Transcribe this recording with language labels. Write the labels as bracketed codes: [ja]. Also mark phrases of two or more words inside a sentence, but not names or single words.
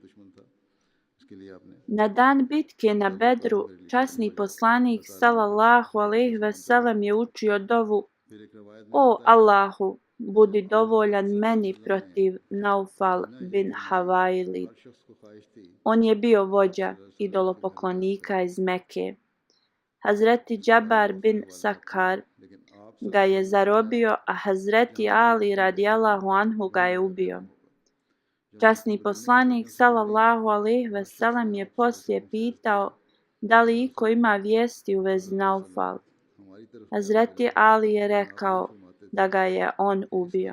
[bs] Na dan bitke na Bedru, časni poslanik [ar] صلى الله عليه وسلم [bs] je učio dovu O Allahu, budi dovoljan meni protiv Naufal bin Havaili. On je bio vođa idolopoklonika iz Mekke. Hazreti Džabar bin Sakar ga je zarobio, a Hazreti Ali [ar] رضي الله عنه [bs] ga je ubio. Časni poslanik [ar] صلى الله عليه وسلم [bs] je poslije pitao da li iko ima vijesti u vezi Naufal. Hazreti Ali je rekao da ga je on ubio.